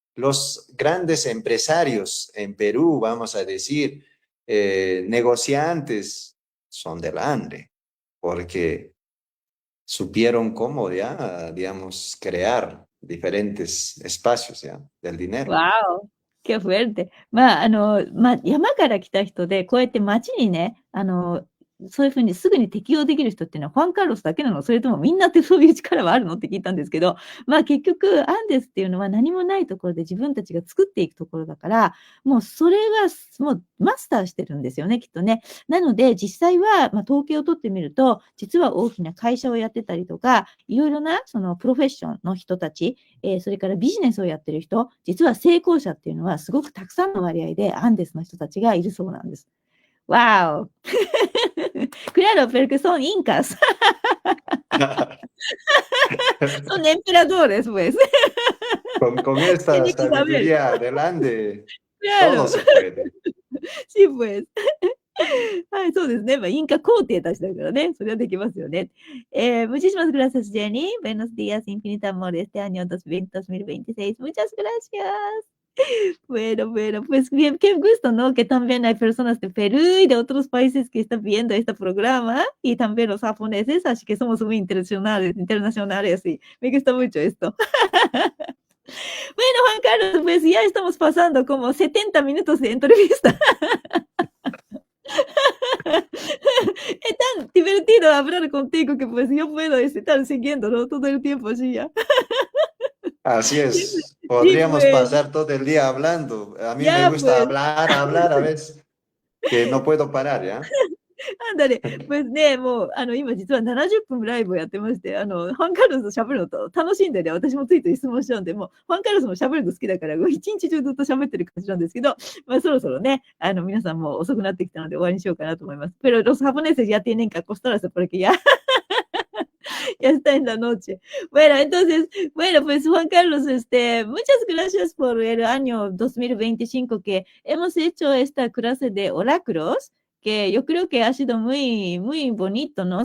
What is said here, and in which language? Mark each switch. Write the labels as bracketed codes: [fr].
[es] Los grandes empresarios en Perú, vamos a decir, negociantes, son del Ande, porque supieron cómo ya, digamos, crear diferentes espacios ya del dinero. わお、qué fuerte. [ja] 山から来た人で、こうやって街にね、そういう風にすぐに適応できる人っていうのは、ファンカルロスだけなの？それともみんなってそういう力はあるの？って聞いたんですけど、結局アンデスっていうのは何もないところで自分たちが作っていくところだから、もうそれは、もうマスターしてるんですよね、きっとね。なので、実際は、統計を取ってみると、実は大きな会社をやってたりとか、いろいろなそのプロフェッションの人たち、それからビジネスをやってる人、実は成功者っていうのはすごくたくさんの割合でアンデスの人たちがいるそうなんです。 [es] Wow. Claro, porque son incas. Son emperadores, pues. Con esta Tiene que saber. sabiduría adelante, todo Claro. se puede. Sí, pues. [ja] はい、そうですね。インカ皇帝たちだからね。それはできますよね。 [es] muchísimas gracias, Jenny. Buenos días, infinita amor. Este año 2026. Muchas gracias. Bueno, pues bien, qué gusto, ¿no? Que también hay personas de Perú y de otros países que están viendo este programa y también los japoneses, así que somos muy internacionales y me gusta mucho esto. Bueno, Juan Carlos, pues ya estamos pasando como 70 minutos de entrevista. Es tan divertido hablar contigo que pues yo puedo estar siguiéndolo todo el tiempo así ya. Así es, Sí, podríamos pues, pasar todo el día hablando. A mí me ya gusta pues. hablar, hablar a veces, que no puedo parar, ¿ya? [ja] なんだね、pues ね、もう、今実は70分ライブをやってまして、ファンカルロスと喋るのと楽しんでね、私もついつい質問しちゃうんで、もう、ファンカルロスも喋るの好きだから、もう一日中ずっと喋ってる感じなんですけど、そろそろね、皆さんも遅くなってきたので終わりにしようかなと思います。 [es] Pero los japoneses ya tienen que acostarse porque ya ya está en la noche. Bueno, entonces, bueno, pues Juan Carlos, muchas gracias por el año 2025 que hemos hecho esta clase de oráculos, que yo creo que ha sido muy, muy bonito, ¿no?